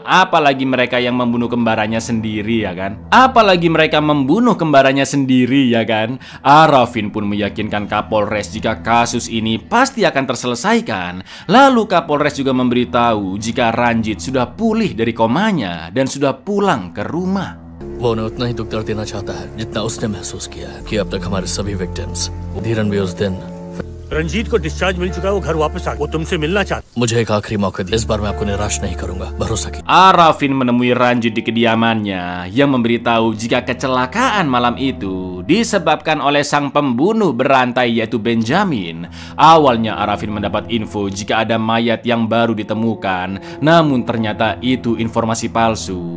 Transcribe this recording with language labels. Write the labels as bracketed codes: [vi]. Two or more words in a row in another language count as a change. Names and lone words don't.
[id] Apalagi mereka yang membunuh kembarannya sendiri, ya kan? Apalagi mereka membunuh kembarannya sendiri, ya kan? Arafin pun meyakinkan Kapolres jika kasus ini pasti akan terselesaikan. Lalu Kapolres juga memberitahu jika Ranjit sudah pulih dari komanya dan sudah pulang ke rumah. [hi] वो उन्हें उतना ही दुख दर्द देना चाहता है जितना उसने महसूस किया है कि अब तक हमारे सभी विक्टिम्स। धीरन भी उस दिन रंजीत को डिस्चार्ज मिल चुका है, वो घर वापस आ गया, वो तुमसे मिलना चाहता। मुझे एक आखिरी मौका दिया, इस बार मैं आपको निराश नहीं करूंगा, भरोसा कीजिए। [id] Arafin menemui Ranjit di kediamannya yang memberitahu jika kecelakaan malam itu disebabkan oleh sang pembunuh berantai yaitu Benjamin. Awalnya Arafin mendapat info jika ada mayat yang baru ditemukan, namun ternyata itu informasi palsu.